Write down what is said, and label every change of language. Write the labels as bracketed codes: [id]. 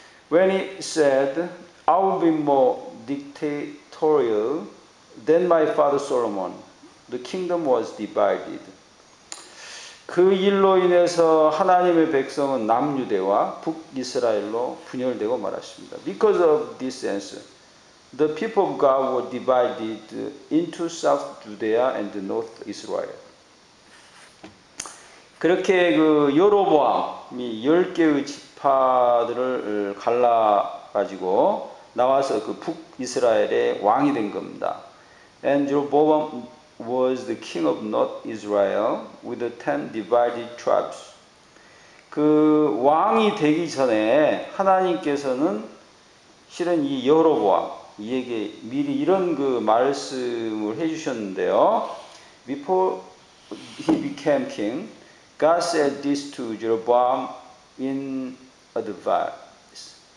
[en] When he said, I will be more dictatorial than my father Solomon, the kingdom was divided. [ko] 그 일로 인해서 하나님의 백성은 남유대와 북이스라엘로 분열되고 말았습니다. [en] Because of this answer, the people of God were divided into South Judea and North Israel. [ko] 그렇게 그 여로보암이 10개의 지파들을 갈라가지고 나와서 그 북이스라엘의 왕이 된 겁니다. [en] And Jeroboam was the king of North Israel with the 10 divided tribes. [ko] 그 왕이 되기 전에 하나님께서는 실은 이 여로보암에게 미리 이런 그 말씀을 해주셨는데요. [en] Before he became king, God said this to Jeroboam in advance.